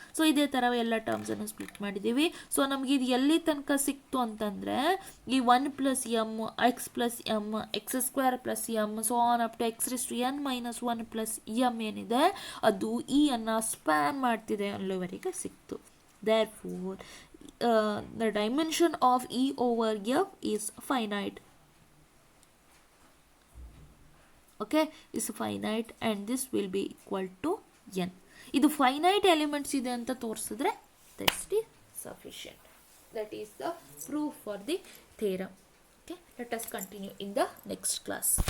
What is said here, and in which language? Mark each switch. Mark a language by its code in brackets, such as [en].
[kn] So ಇದೇ ಥರ ಎಲ್ಲ ಟರ್ಮ್ಸನ್ನು ಸ್ಪ್ಲಿಟ್ ಮಾಡಿದ್ದೀವಿ. ಸೊ ನಮಗೆ ಇದು ಎಲ್ಲಿ ತನಕ ಸಿಕ್ತು ಅಂತಂದರೆ ಈ 1 plus M X plus M X square plus M so on up to X risk to N minus 1 plus M ಏನಿದೆ ಅದು ಈ ಅನ್ನು ಸ್ಪ್ಯಾನ್ ಮಾಡ್ತಿದೆ ಅಲ್ಲಿವರೆಗೆ ಸಿಕ್ತು. Therefore [en] the dimension of E over F is finite. Okay, is finite and this will be equal to n. [kn] ಇದು finite elements ಇದೆ ಅಂತ ತೋರಿಸಿದ್ರೆ [en] that is sufficient. That is the proof for the theorem. Okay, let us continue in the next class.